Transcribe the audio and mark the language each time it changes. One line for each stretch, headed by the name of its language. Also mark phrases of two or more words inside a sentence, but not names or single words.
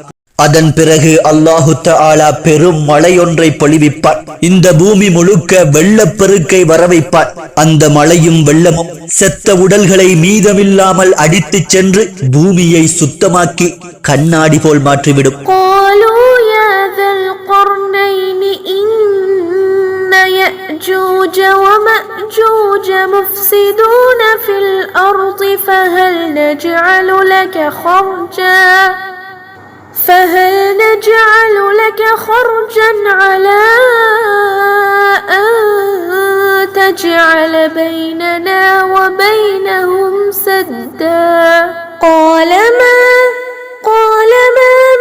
Tamil: அதன் பிறகு அல்லாஹு தஆலா பெரும் மழையொன்றை பொழிவிப்பார். இந்த பூமி முழுக்க வெள்ளப்பெருக்கை வரவைப்பார். அந்த மழையும் வெள்ளமும் செத்த உடல்களை மீதமில்லாமல் அடித்துச் சென்று பூமியை சுத்தமாக்கி கண்ணாடி போல் மாற்றிவிடும்.
Arabic: يأجوج ومأجوج مفسدون في الأرض فهل نجعل لك خرجا على أن تجعل بيننا وبينهم سدا قال ما